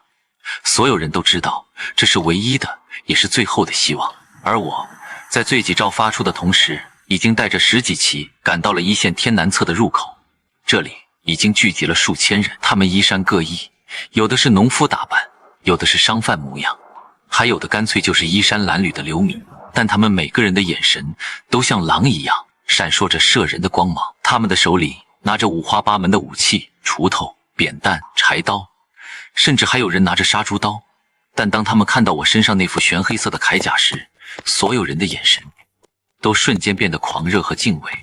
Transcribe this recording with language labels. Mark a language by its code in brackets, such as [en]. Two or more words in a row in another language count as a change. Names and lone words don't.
[zh] 所有人都知道，這是唯一的，也是最後的希望。而我在罪己詔發出的同時，已經帶着10幾騎趕到了一線天南側的入口。這裡已經聚集了數千人，他們衣衫各異，有的是農夫打扮，有的是商販模樣，還有的乾脆就是衣衫襤褸的流民。但他們每個人的眼神都像狼一樣閃烁着射人的光芒，他們的手裡拿着五花八門的武器，鋤頭、扁擔、柴刀，甚至還有人拿着殺豬刀。但当他們看到我身上那副玄黑色的鎧甲時，所有人的眼神都瞬間變得狂熱和敬畏。